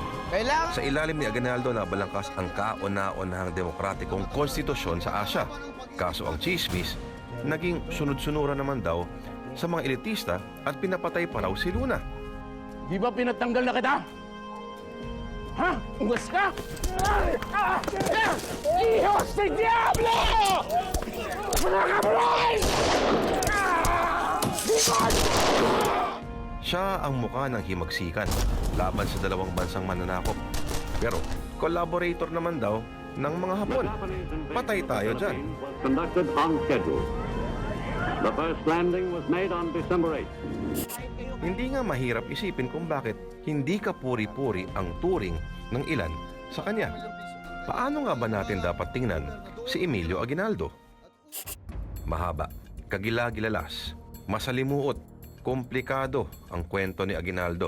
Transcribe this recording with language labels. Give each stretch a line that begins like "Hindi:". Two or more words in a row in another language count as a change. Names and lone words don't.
Filipino: Sa ilalim ni Aguinaldo na balangkas ang kauna-unahang demokratikong konstitusyon sa Asya. Kaso ang chismis, naging sunod-sunuran naman daw sa mga elitista at pinapatay pa raw si Luna. Di ba pinatanggal na kita? Ha? Ungas ka?
Spanish: Hijos del Diablo!
Filipino: Mga kabroy! Siya ang mukha ng himagsikan laban sa dalawang bansang mananakop. Pero collaborator naman daw ng mga Hapon. Patay tayo dyan.
English: Conducted on schedule. The first landing was made on December 8.
Filipino: Hindi nga mahirap isipin kung bakit hindi kapuri-puri ang turing ng ilan sa kanya. Paano nga ba natin dapat tingnan si Emilio Aguinaldo? Mahaba, kagila-gilalas, masalimuot, komplikado ang kwento ni Aguinaldo.